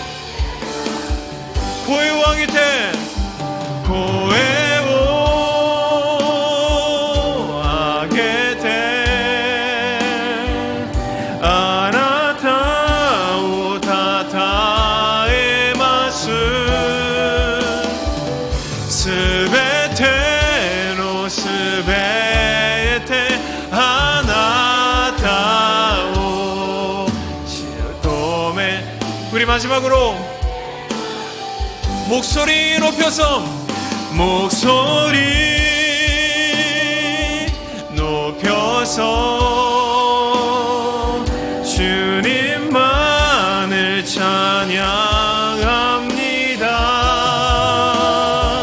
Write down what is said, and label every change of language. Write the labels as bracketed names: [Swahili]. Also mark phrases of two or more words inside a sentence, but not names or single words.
[Japanese] 声を上げて、声を上げて、あなたをたたえます。すべてのすべてあなたを求め. [Korean] 우리 마지막으로 목소리 높여서, 목소리 높여서 주님만을 찬양합니다.